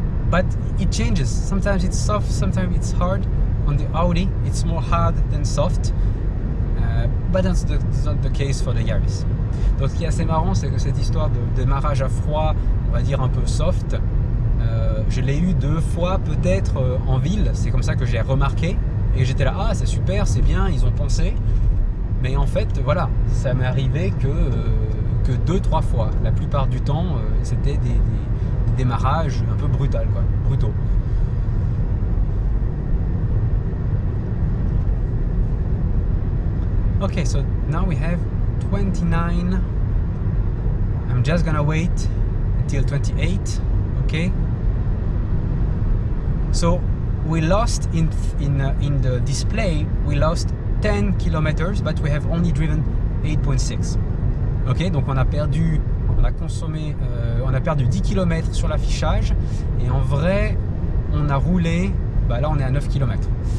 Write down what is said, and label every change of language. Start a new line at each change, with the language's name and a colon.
English: But it changes. Sometimes it's soft, sometimes it's hard. On the Audi, it's more hard than soft. But that's not the case for the Yaris.
French: Donc ce qui est assez marrant, c'est que cette histoire de démarrage à froid, on va dire un peu soft, je l'ai eu 2 fois peut-être en ville. C'est comme ça que j'ai remarqué. Et j'étais là, ah c'est super, c'est bien, ils ont pensé. Mais en fait, voilà, ça m'est arrivé que que 2-3 fois. La plupart du temps, c'était des démarrages un peu brutaux.
English: Okay, so now we have 29. I'm just gonna wait until 28. Okay. So we lost in the display. We lost 10 kilometers, but we have only driven 8.6.
French: Ok, donc on a perdu 10 km sur l'affichage et en vrai on a roulé, là on est à 9 km.